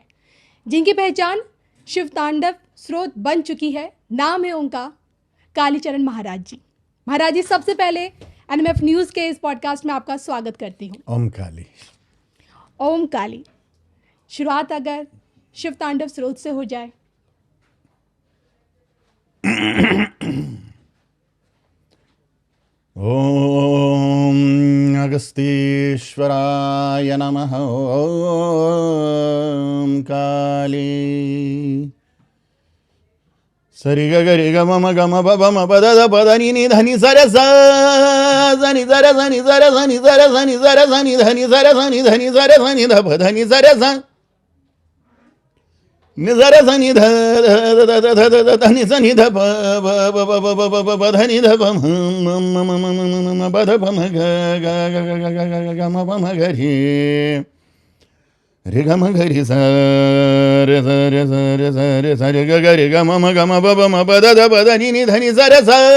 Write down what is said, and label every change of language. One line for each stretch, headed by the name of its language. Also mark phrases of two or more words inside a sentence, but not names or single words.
Hindi: जिनकी पहचान शिव तांडव स्रोत बन चुकी है, नाम है उनका कालीचरण महाराज जी। महाराज जी, सबसे पहले एनएमएफ न्यूज़ के इस पॉडकास्ट में आपका स्वागत करती हूँ। ओम काली। ओम काली, शुरुआत अगर शिव तांडव स्रोत से हो जाए।
Sanskrit: ओम अगस्तीश्वराय नमः। ओम काली। सरि ग ग रि ग म म ग म प प म प द द प द नि नि ध नि स र स नि ध र स नि ध र स नि ध र स नि ध र स नि ध नि स र स नि ध नि स र स नि ध प ध नि स र स नि स र स नि ध ध ध ध ध ध नि स नि ध प प प प प प प प ध नि ध प म म म म म प ध प म ग ग ग ग ग ग ग म प म ग रि रे ग म ग रि स रे स रे स रे स रे स रे ग ग रे ग म म ग म प प म प द ध प ध नि नि ध नि स रे स।